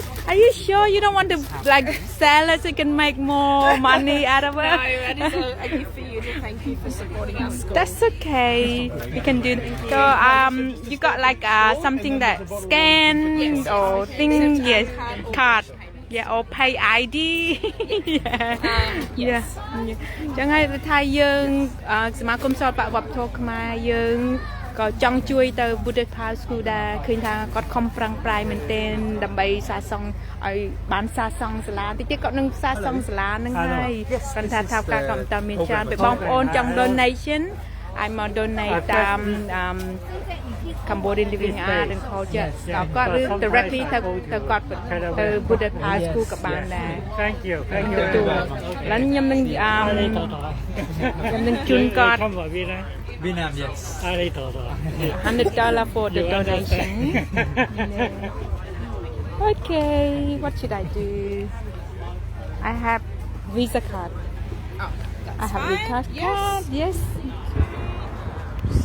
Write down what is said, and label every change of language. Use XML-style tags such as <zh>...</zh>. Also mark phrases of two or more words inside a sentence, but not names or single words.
<en>Are you sure you don't want to like sell it so you can make more money out of it? No, that is a gift for you to thank you for supporting our school. That's okay. We can do. So you got like something that scan or thing, yes, card. Yeah, or pay ID. Yeah.</en> <km>ចឹងហើយថាយើងសមាគមសិល្បៈវប្បធម៌ខ្មែរយើងក៏ចង់ជួយទៅ Buddhist Power School ដែរឃើញថាគាត់ខំប្រឹងប្រែងមែនទែនដើម្បីសាសង់ឲ្យបានសាសង់សាលាតិចទៀតគាត់នឹងសាសង់សាលានឹងហើយគាត់ថាថាការកម្មតាមានច្រើនពេលបងប្អូនចង់ donation</km> <en>I'm gonna donate Cambodian Living Art and Culture</en> <km>គាត់ឬ directly ទៅគាត់ទៅ Buddhist Power School ក៏បានដែរ</km> <en>Thank you. Thank you.</en> <km>ឥឡូវខ្ញុំនឹងជូនគាត់</km> <en>Vietnam, yes. $100 for the donation. Okay, what should I do? I have Visa card. I have Visa card. Yes.</en>